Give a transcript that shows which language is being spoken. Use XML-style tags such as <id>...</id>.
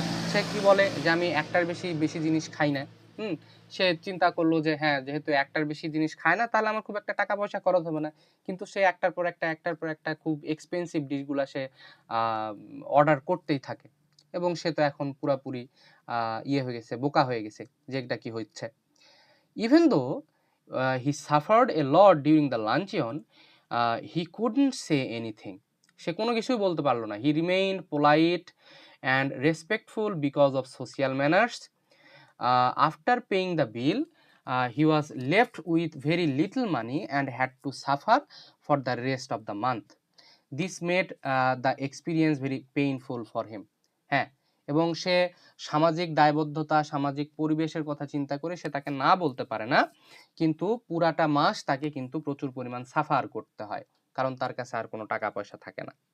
<bn>সে কি বলে যে আমি একটার বেশি জিনিস খাই না। সে চিন্তা করলো যে হ্যাঁ, যেহেতু একটার বেশি জিনিস খায় না তাহলে আমার খুব একটা টাকা পয়সা খরচ হবে না। কিন্তু সে একটার পর একটা খুব এক্সপেন্সিভ ডিশগুলা সে অর্ডার করতেই থাকে, এবং সে তো এখন পুরাপুরি ইয়ে হয়ে গেছে, বোকা হয়ে গেছে যে এটা কি হচ্ছে।</bn> <en>Even though he suffered a lot during the luncheon, he couldn't say anything.</en> <bn>সে কোনো কিছুই বলতে পারলো না।</bn> <en>He remained polite and respectful because of social manners. After paying the bill, he was left with very little money and had to suffer for the rest of the month. This made the experience very painful for him.</en> <bn>হ্যাঁ, এবং সে সামাজিক দায়বদ্ধতা, সামাজিক পরিবেশের কথা চিন্তা করে সে তাকে না বলতে পারে না, কিন্তু পুরাটা মাস তাকে কিন্তু প্রচুর পরিমাণ সাফার করতে হয়, কারণ তার কাছে আর কোনো টাকা পয়সা থাকে না।</bn>